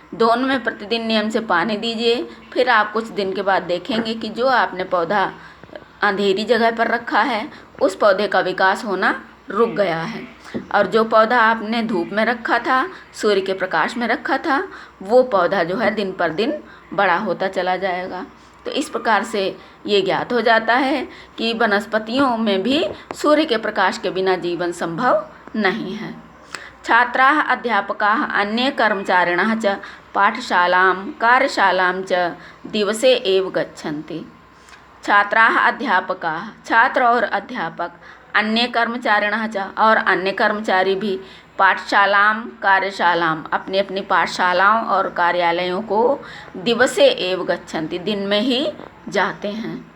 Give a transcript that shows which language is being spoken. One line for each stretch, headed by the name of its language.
Hindi: दोनों में प्रतिदिन नियम से पानी दीजिए। फिर आप कुछ दिन के बाद देखेंगे कि जो आपने पौधा अंधेरी जगह पर रखा है उस पौधे का विकास होना रुक गया है, और जो पौधा आपने धूप में रखा था, सूर्य के प्रकाश में रखा था, वो पौधा जो है दिन पर दिन बड़ा होता चला जाएगा। तो इस प्रकार से ये ज्ञात हो जाता है कि वनस्पतियों में भी सूर्य के प्रकाश के बिना जीवन संभव नहीं है।
Sanskrit: छात्राः अध्यापकाः अन्ये कर्मचारिणः च पाठशालां कार्यशालां च दिवसे एव गच्छन्ति। छात्राः अध्यापकाः,
Hindi: छात्र और अध्यापक,
Sanskrit: अन्य कर्मचारिणः च
Hindi: और अन्य कर्मचारी भी
Sanskrit: पाठशालाम कार्यशालाम
Hindi: अपनी अपनी पाठशालाओं और कार्यालयों को
Sanskrit: दिवसे एव गच्छन्ति
Hindi: दिन में ही जाते हैं।